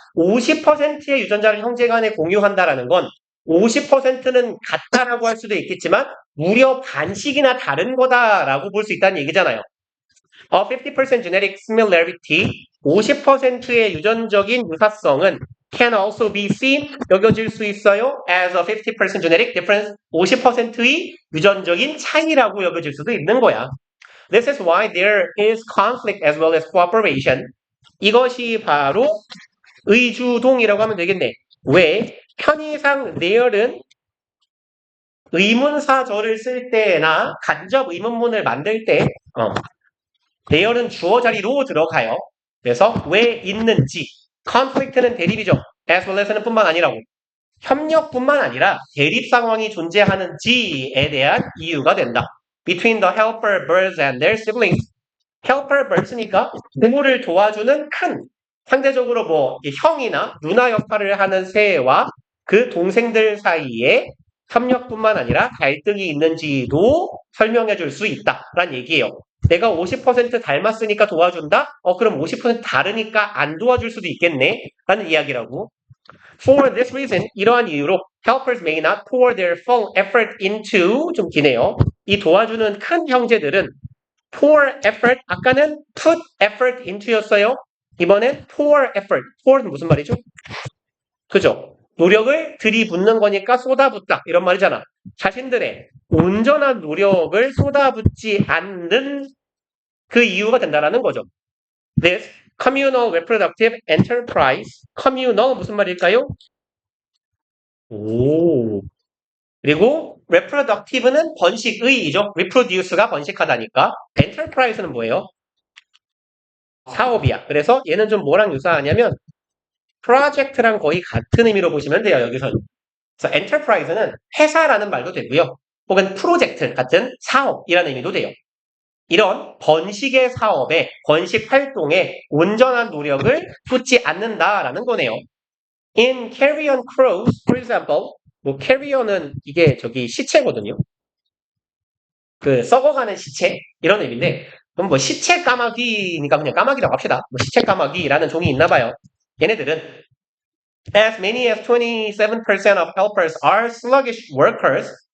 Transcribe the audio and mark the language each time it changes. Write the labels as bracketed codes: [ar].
[ko] 50%의 유전자를 형제 간에 공유한다라는 건 50%는 같다라고 할 수도 있겠지만 무려 반씩이나 다른 거다라고 볼 수 있다는 얘기잖아요. [en] 50% genetic similarity, [ko] 50%의 유전적인 유사성은 [en] can also be seen, [ko] 여겨질 수 있어요. [en] as a 50% genetic difference, [ko] 50%의 유전적인 차이라고 여겨질 수도 있는 거야. [en] This is why there is conflict as well as cooperation. [ko] 이것이 바로 의주동이라고 하면 되겠네. 왜? 편의상 there은 의문사절을 쓸 때나 간접 의문문을 만들 때 there은 주어 자리로 들어가요. 그래서 왜 있는지 conflict는 대립이죠. as well as는 뿐만 아니라고. 협력뿐만 아니라 대립 상황이 존재하는지에 대한 이유가 된다. [en] Between the helper birds and their siblings. [ko] helper birds니까 부모를 도와주는 큰 상대적으로 뭐 형이나 누나 역할을 하는 새와 그 동생들 사이에 협력뿐만 아니라 갈등이 있는지도 설명해 줄 수 있다라는 얘기예요. 내가 50% 닮았으니까 도와준다? 그럼 50% 다르니까 안 도와줄 수도 있겠네? 라는 이야기라고. [en] For this reason, [ko] 이러한 이유로 [en] helpers may not pour their full effort into, [ko] 좀 기네요. 이 도와주는 큰 형제들은 pour effort, 아까는 put effort into였어요. 이번엔 pour effort. pour는 무슨 말이죠? 그죠? 노력을 들이붓는 거니까 쏟아붓다. 이런 말이잖아. 자신들의 온전한 노력을 쏟아붓지 않는 그 이유가 된다라는 거죠. [en] This communal reproductive enterprise. communal [ko] 무슨 말일까요? 오. 그리고 reproductive는 번식의이죠. reproduce가 번식하다니까. enterprise는 뭐예요? 사업이야. 그래서 얘는 좀 뭐랑 유사하냐면 프로젝트랑 거의 같은 의미로 보시면 돼요. 여기서는. 그래서 enterprise는 회사라는 말도 되고요. 혹은 프로젝트 같은 사업이라는 의미도 돼요. 이런 번식의 사업에, 번식 활동에 온전한 노력을 쏟지 않는다라는 거네요. [en] In carrion crows, for example, [ko] 뭐 carrion은 이게 저기 시체거든요. 그 썩어가는 시체 이런 의미인데, 그럼 뭐 시체 까마귀니까 그냥 까마귀라고 합시다. 뭐 시체 까마귀라는 종이 있나 봐요. 얘네들은 [en] as many as 27% of helpers are sluggish workers.